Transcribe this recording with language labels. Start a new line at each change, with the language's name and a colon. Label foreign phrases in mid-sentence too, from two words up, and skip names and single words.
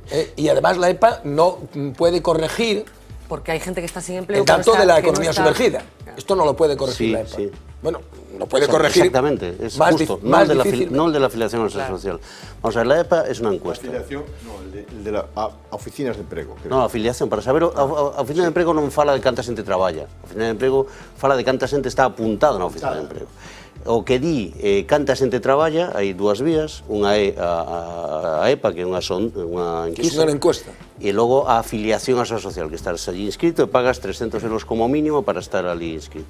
Spanish: Y además la EPA no puede corregir... Porque hay gente que está sin empleo. El dato de la economía sumergida. Esto no lo puede corregir la EPA. Sí. Bueno, no puede corregir. Exactamente, es justo, no el de la afiliación a la Seguridad Social. Vamos a ver, la EPA es una encuesta. La afiliación, no, el de las oficinas de emprego.
Galician: No, a afiliación, para saber, a oficina de emprego non fala de canta xente traballa. A oficina de emprego fala de canta xente está apuntada na oficina de emprego. O que di canta xente traballa, hai dúas vías, unha é a EPA, que é unha
Spanish: encuesta,
Galician: e logo a afiliación á Seguridade Social, que estás allí inscrito e pagas 300 euros como mínimo para estar allí inscrito.